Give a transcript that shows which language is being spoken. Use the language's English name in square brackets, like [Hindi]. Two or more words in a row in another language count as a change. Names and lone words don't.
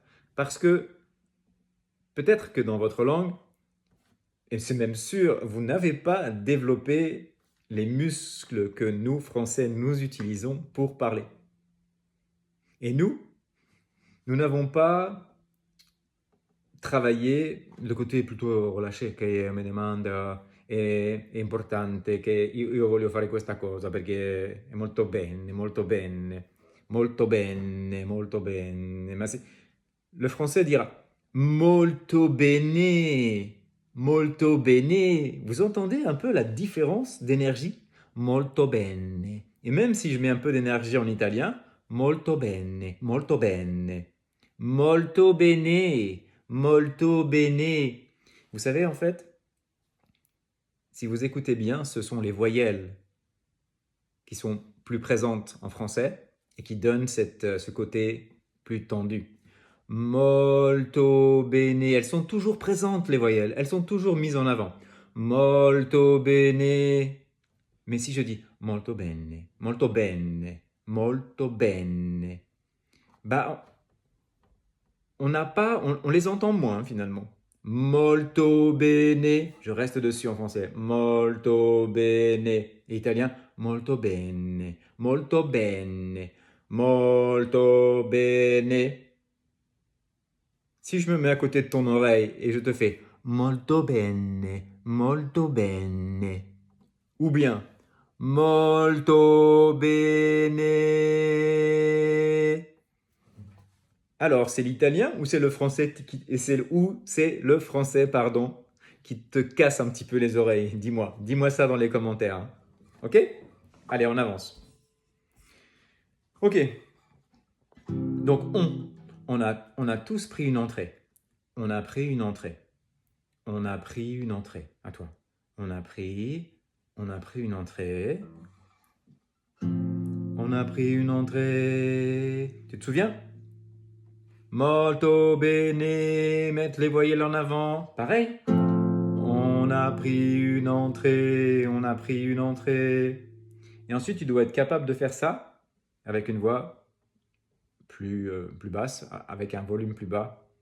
[French] Parce que peut-être que dans votre langue, et c'est même sûr, vous n'avez pas développé les muscles que nous, Français, nous utilisons pour parler. Et nous n'avons pas travaillé le côté plutôt relâché, [Italian] che mi demanda è importante, che io voglio fare questa cosa perché è molto bene, molto bene, molto bene, molto bene. [French] Le français dira [Italian] molto bene. Molto bene. [French] Vous entendez un peu la différence d'énergie? [Italian] Molto bene. [French] Et même si je mets un peu d'énergie en italien, [Italian] molto bene, molto bene. Molto bene, molto bene. [French] Vous savez, en fait, si vous écoutez bien, ce sont les voyelles qui sont plus présentes en français et qui donnent ce côté plus tendu. [Italian] Molto bene. [French] Elles sont toujours présentes, les voyelles. Elles sont toujours mises en avant. [Italian] Molto bene. [French] Mais si je dis [Italian] molto bene, molto bene, molto bene, [French] bah, on les entend moins finalement. [Italian] Molto bene. [French] Je reste dessus en français. [Italian] Molto bene. [French] Et italien, [Italian] molto bene, molto bene, molto bene. [French] Si je me mets à côté de ton oreille et je te fais [Italian] molto bene, molto bene, [French] ou bien [Italian] molto bene, [French] alors c'est l'italien ou c'est le français qui te casse un petit peu les oreilles? Dis-moi ça dans les commentaires. Ok? Allez, on avance. Ok. Donc on a tous pris une entrée. On a pris une entrée. On a pris une entrée. À toi. On a pris une entrée. On a pris une entrée. Tu te souviens? [Italian] Molto bene. [French] Mettre les voyelles en avant. Pareil. On On a pris une entrée, on a pris une entrée. Et ensuite, tu dois être capable de faire ça avec une voix plus basse, avec un volume plus bas.